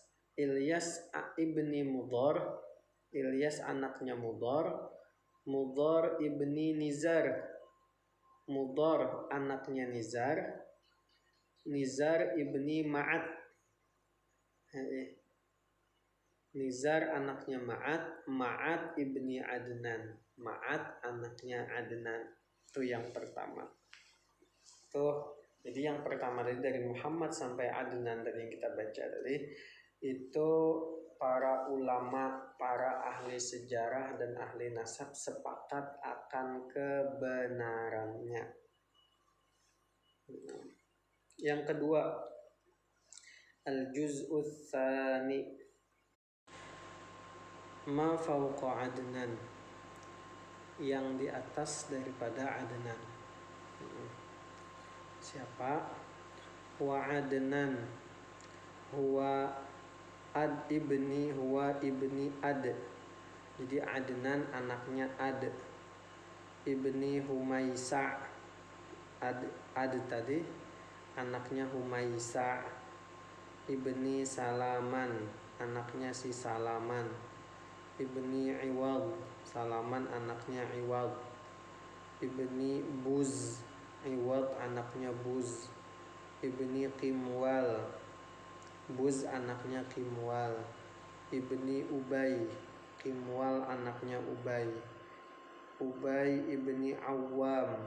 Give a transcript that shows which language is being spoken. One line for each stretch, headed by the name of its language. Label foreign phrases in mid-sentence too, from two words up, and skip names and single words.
Indonesian: Ilyas ibni Mudhar. Ilyas anaknya Mudhar. Mudhar ibni Nizar. Mudhar anaknya Nizar. Nizar ibni Ma'ad. Nizar anaknya Ma'ad. Ma'ad ibni Adnan. Ma'ad anaknya Adnan. Itu yang pertama. Tuh. Jadi yang pertama dari Muhammad sampai Adnan tadi yang kita baca tadi, itu para ulama, para ahli sejarah dan ahli nasab sepakat akan kebenarannya. Yang kedua,
Arabic: الجزء الثاني ما فوق
Indonesian: Adnan, yang di atas daripada Adnan.
Arabic: Siapa? وعدنان هو ابن عد.
Indonesian: Jadi Adnan anaknya Ad ibni Humaisa. Ad tadi anaknya Humaisa ibni Salaman, anaknya si Salaman ibni Iwad. Salaman anaknya Iwad ibni Buz. Iwad anaknya Buz ibni Qimwal. Buz anaknya Qimwal ibni Ubay. Qimwal anaknya Ubay. Ubay ibni Awam.